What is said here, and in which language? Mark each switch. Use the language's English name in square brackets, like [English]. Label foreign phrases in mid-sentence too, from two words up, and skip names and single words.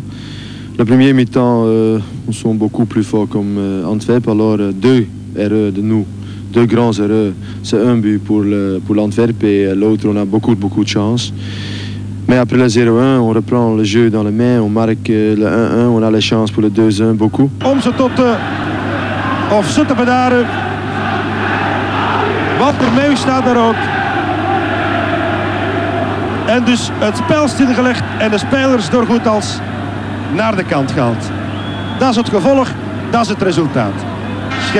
[French] Le premier mi-temps, on sont beaucoup plus forts comme Antwerp, alors 2 erreurs de nous, 2 grands erreurs. C'est un but pour l'Antwerp et l'autre, on a beaucoup de chance. Mais après le 0-1, on reprend le jeu dans les mains, on marque le 1-1, on a la chance pour le 2-1, beaucoup. [Dutch] Om ze te bedaren. Walter Meeuws staat daar ook. En dus het spel stilgelegd en de spelers door Goethals naar de kant gehaald. Dat is het gevolg, dat is het resultaat.